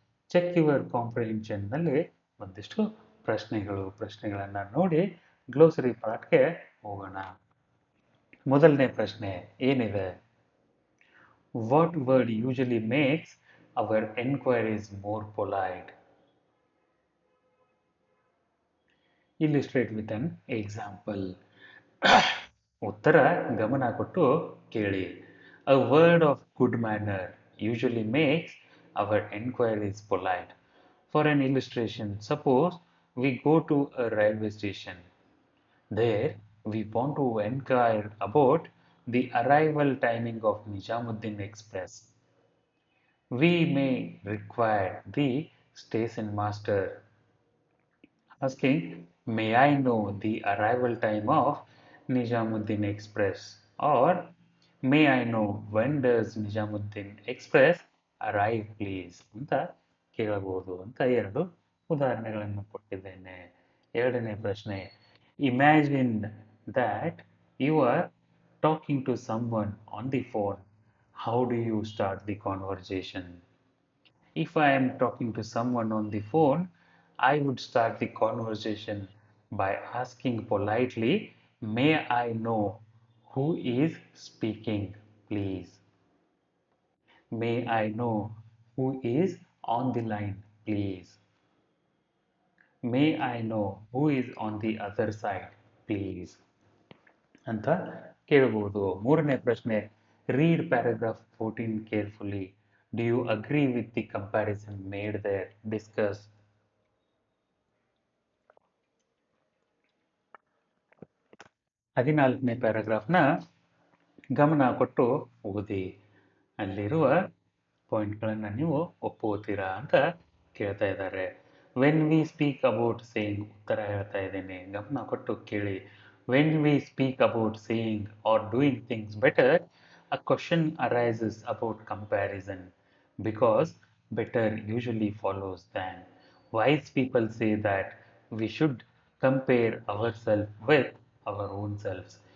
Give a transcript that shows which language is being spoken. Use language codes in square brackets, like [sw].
[kn] Check your ಕಾಂಪ್ರಿಹೆನ್ಷನ್ನಲ್ಲಿ ಒಂದಿಷ್ಟು ಪ್ರಶ್ನೆಗಳನ್ನು ನೋಡಿ ಗ್ಲೋಸರಿ ಪಾರ್ಟ್ಗೆ ಹೋಗೋಣ. ಮೊದಲನೇ ಪ್ರಶ್ನೆ ಏನಿದೆ? [en] What word usually makes our enquiries more polite? Illustrate with an example. [kn] ಉತ್ತರ ಗಮನ ಕೊಟ್ಟು ಕೇಳಿ. [en] A word of good manner usually makes our enquiries polite. For an illustration, suppose we go to a railway station. There we want to inquire about the arrival timing of Nizamuddin Express. We may require the station master asking, may I know the arrival time of Nizamuddin Express? Or may I know when does Nizamuddin Express arrive please? [kn] ಅಂತ ಕೇಳಬಹುದು ಅಂತ ಎರಡು ಉದಾಹರಣೆಗಳನ್ನು ಕೊಟ್ಟಿದ್ದೇನೆ. ಎರಡನೇ ಪ್ರಶ್ನೆ, [en] Imagine that you are talking to someone on the phone. How do you start the conversation? If I am talking to someone on the phone, I would start the conversation by asking politely, may I know who is speaking, please? May I know who is on the line, please? May I know who is on the other side, please? [kn] ಅಂತ ಕೇಳಬಹುದು. ಮೂರನೇ ಪ್ರಶ್ನೆ, [en] read paragraph 14 carefully. Do you agree with the comparison made there? Discuss. [kn] 14ನೇ ಪ್ಯಾರಾಗ್ರಾಫ್ನ ಗಮನ ಕೊಟ್ಟು ಓದಿ. ಅಲ್ಲಿರುವ ಪಾಯಿಂಟ್ಗಳನ್ನು ನೀವು ಒಪ್ಪುತ್ತೀರಾ ಅಂತ ಕೇಳ್ತಾ ಇದ್ದಾರೆ. [en] when we speak about saying, [kn] ಉತ್ತರ ಹೇಳ್ತಾ ಇದ್ದೇನೆ, ಗಮನ ಕೊಟ್ಟು ಕೇಳಿ. [en] When we speak about saying are doing things better, a question arises about comparison because better usually follows than. Wise people say that we should compare ourselves with our own selves.